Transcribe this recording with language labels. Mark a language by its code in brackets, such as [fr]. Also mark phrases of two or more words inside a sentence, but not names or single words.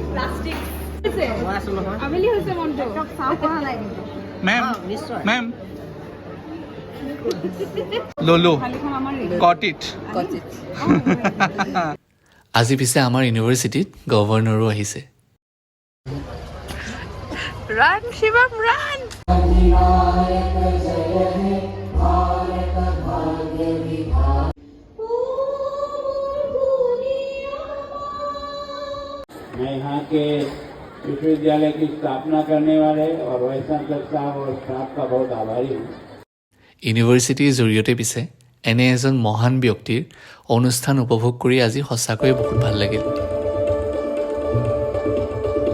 [as] মেম ললো [en] got it. [as] আজি পিছে আমাৰ ইউনিভাৰ্চিটিত গভৰ্ণৰো আহিছে। [en] run Shivam run. [hi] मैं यहाँ के विश्वविद्यालय की स्थापना करने वाले और वाइस चांसलर साहब और स्टाफ का बहुत आभारी हूँ। [as] ইউনিভাৰ্চিটিৰ জৰিয়তে পিছে এনে এজন মহান ব্যক্তিৰ অনুষ্ঠান উপভোগ কৰি আজি সঁচাকৈয়ে বহুত ভাল লাগিল।